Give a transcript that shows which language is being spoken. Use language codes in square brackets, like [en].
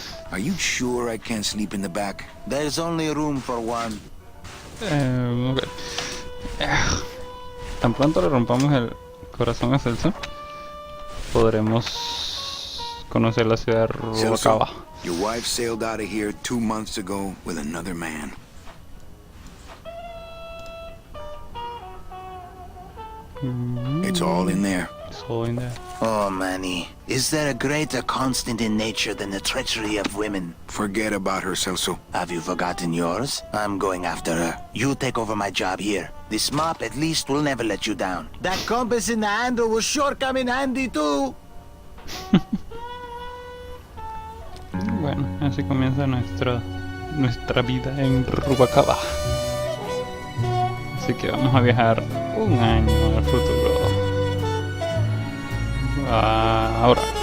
[en] Are you sure I can't sleep in the back? There's only room for one. Okay. [es] Tan pronto le rompamos el corazón a Celso, podremos conocer la ciudad de Rubalcaba. [en] Your wife sailed out of here 2 months ago with another man. It's all in there. It's all in there. Oh, Manny, is there a greater constant in nature than the treachery of women? Forget about her, Celso. Have you forgotten yours? I'm going after her. You take over my job here. This mop at least will never let you down. That compass in the handle will sure come in handy too. [es] Bueno, así comienza nuestra vida en Rubalcaba. Así que vamos a viajar un año al futuro. Ahora.